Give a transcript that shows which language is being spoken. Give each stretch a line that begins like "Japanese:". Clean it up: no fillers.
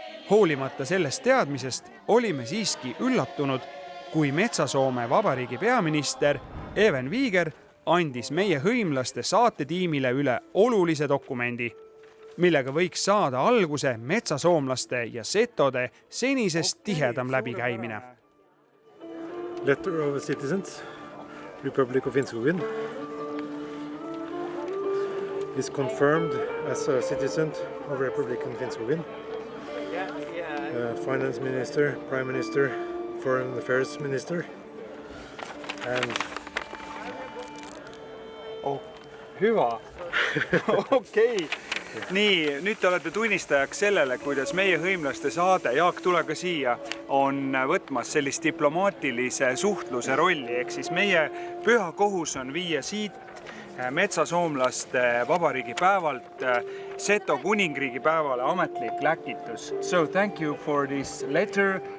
Estonian: Hoolimata sellest teadmisest olime siiski üllatunud, kui Metsasoome vabariigi peaminister Even Viiger andis meie hõimlaste saatetiimile üle olulise dokumendi, millega võiks saada alguse metsasoomlaste ja setode senisest tihedam läbikäimine.
English: Letter of Citizens, Republic of Finnskogen, is confirmed as a citizen of Republic of Finnskogen. Finance Minister, Prime Minister, Foreign Affairs Minister, and
Finnish: Hyvä. Okei.
Estonian: Nii, nüüd te olete tunnistajaks sellele, kuidas meie hõimlaste saade Jaak tule ka siia on võtmas sellist diplomaatilise suhtluse rolli, ehk siis meie püha kohus on viia siit metsasoomlaste vabariigi päevalt Seto kuningriigi päevale ametlik läkitus.
English: So thank you for this letter.